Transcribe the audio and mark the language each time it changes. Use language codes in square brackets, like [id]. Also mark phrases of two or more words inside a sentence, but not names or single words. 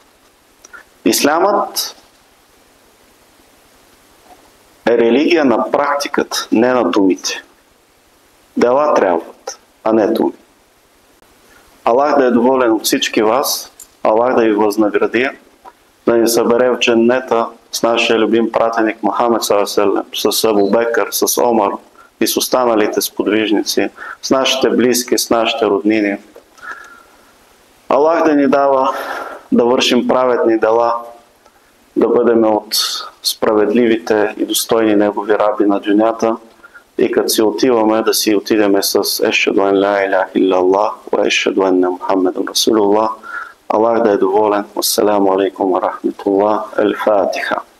[bg] Ислямът е религия на практиката, не на думите. Дела трябват, а не думи. Аллах да е доволен от всички вас, Аллах да ви възнагради, да ни събере в дженнета с нашия любим пратеник Мухамед [ar] صلى الله عليه وسلم, [bg] с Абу Бекър, с Омар и с останалите сподвижници, с нашите близки, с нашите роднини. Аллах да ни дава да вършим праведни дела, да бъдем от справедливите и достойни негови раби на дюнята и като си отиваме, да си отидеме с [ar] أشهد أن لا إله إلا الله وأشهد أن محمدا رسول الله. [bg] Аллах да е доволен. [ar] السلام عليكم ورحمة الله. [bg] Ал-Фатиха.